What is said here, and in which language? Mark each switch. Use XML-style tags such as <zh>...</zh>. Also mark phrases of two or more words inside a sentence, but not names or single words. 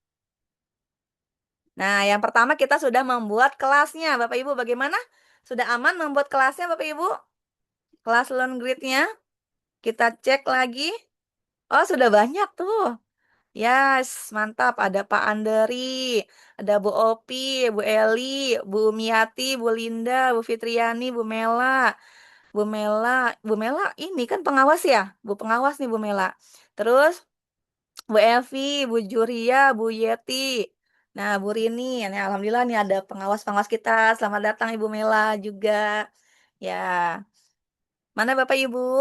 <id>Nah, yang pertama kita sudah membuat kelasnya. Bapak Ibu bagaimana? Sudah aman membuat kelasnya Bapak Ibu? Kelas learn grid-nya. Kita cek lagi. Oh, sudah banyak tuh. Yes, mantap. Ada Pak Anderi, ada Bu Opi, Bu Eli, Bu Miati, Bu Linda, Bu Fitriani, Bu Mela ini kan pengawas ya? Bu pengawas nih Bu Mela. Terus Bu Evi, Bu Juria, Bu Yeti. Nah, Bu Rini, ini alhamdulillah nih ada pengawas-pengawas kita. Selamat datang Ibu Mela juga. Ya, mana Bapak Ibu?</id>